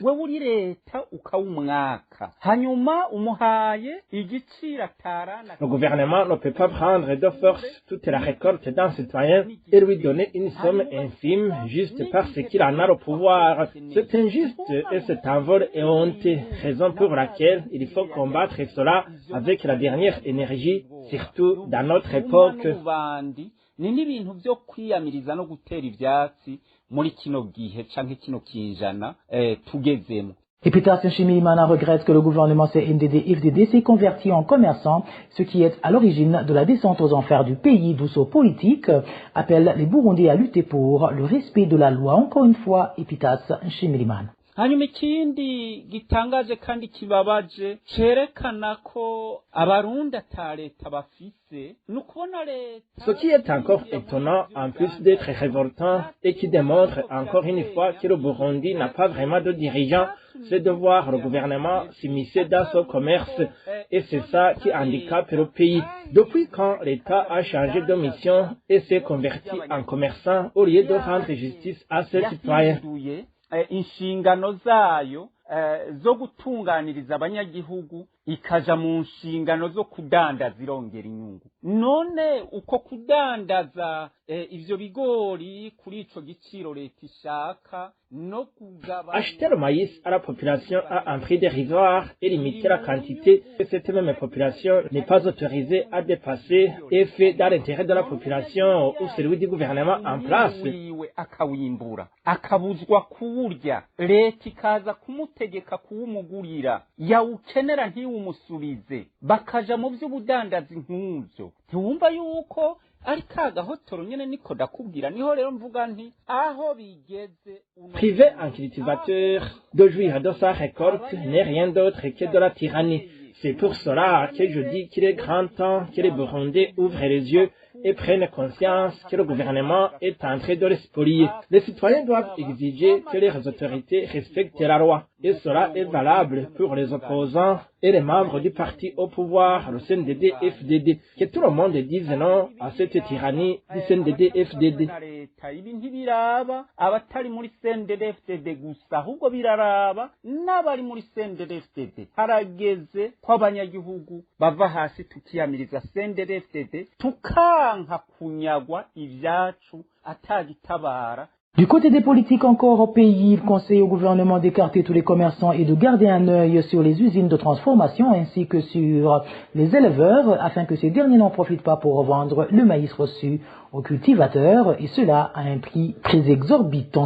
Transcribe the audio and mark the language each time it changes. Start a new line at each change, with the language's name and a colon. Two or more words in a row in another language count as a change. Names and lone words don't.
French: Le gouvernement ne peut pas prendre de force toute la récolte d'un citoyen et lui donner une somme infime juste parce qu'il en a le pouvoir. C'est injuste et cet envol est honteux, raison pour laquelle il faut combattre cela avec la dernière énergie, surtout dans notre époque.
Rundi: ni n'ibintu byo kwiyamiriza no gutera ivyatsi muri kino gihe canke kino kinjana tugezemo.
French: Epitas Nshimirimana regrette que le gouvernement CNDD-FDD s'est converti en commerçant, ce qui est à l'origine de la descente aux enfers du pays, d'où ce politique appelle les Burundais à lutter pour le respect de la loi. Encore une fois, Epitas Nshimirimana.
Rundi: Hanyuma ikindi gitangaje kandi kibabaje cerekana ko abarundi ata leta bafise nukubona leta.
French: Ce qui est encore étonnant en plus d'être révoltant et qui démontre encore une fois que le Burundi n'a pas vraiment de dirigeant, c'est de voir le gouvernement s'immiscer dans ce commerce et c'est ça qui handicape le pays. Depuis quand l'État a changé de mission et s'est converti en commerçant au lieu de rendre justice à ses citoyens?
Rundi: Inshingano zayo zo gutunganiriza abanyagihugu ikaja mu nshingano zo kudandaza irongera inyungu. None uko kudandaza ivyo bigori kuri ico giciro leta ishaka no kugaba.
French: Acheter le maïs à la population à un prix dérisoire et limiter la quantité que cette même population n'est pas autorisée à dépasser et fait dans l'intérêt de la population ou celui du gouvernement en place.
Rundi: Akawimbura akabuzwa kuwurya leta ikaza kumutegeka kuwumugurira yawukenera ntiwumusubize bakaja mu vy'ubudandazi nk'uvyo ntiwumva yuko ari kagahotoro nyene niko ndakubwira niho rero mvuga nti aho bigeze.
French: Priver un cultivateur de jouir de sa récolte n'est rien d'autre que de la tyrannie. C'est pour cela que je dis qu'il est grand temps que les Burundais ouvrent les yeux et prennent conscience que le gouvernement est en train de les spolier. Les citoyens doivent exiger que les autorités respectent la loi. Et cela est valable pour les opposants et les membres du parti au pouvoir, le CNDD-FDD. Que tout le monde dise non à cette tyrannie du CNDD-FDD.
Rundi: Ibi ntibiraba abatari muri CNDD-FDD gusa ahubwo biraraba n'abari muri CNDD-FDD. Harageze ko abanyagihugu bava hasi tukiyamiriza CNDD-FDD tukanka kunyagwa ivyacu atagitabara.
French: Du côté des politiques encore au pays, il conseille au gouvernement d'écarter tous les commerçants et de garder un œil sur les usines de transformation ainsi que sur les éleveurs afin que ces derniers n'en profitent pas pour revendre le maïs reçu aux cultivateurs et cela à un prix très exorbitant.